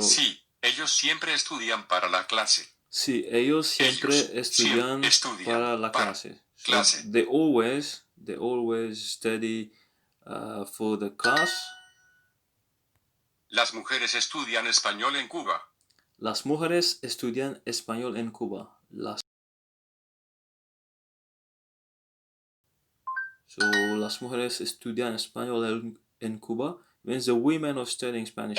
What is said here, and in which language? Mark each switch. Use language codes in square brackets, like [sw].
[es] sí, ellos siempre estudian para la clase. Sí, ellos siempre estudian para la clase. [en] So they They always study for the class. [es] Las mujeres estudian español en Cuba. Las mujeres estudian español en Cuba. [en] So, [es] las mujeres estudian español en Cuba [en] means the women are studying Spanish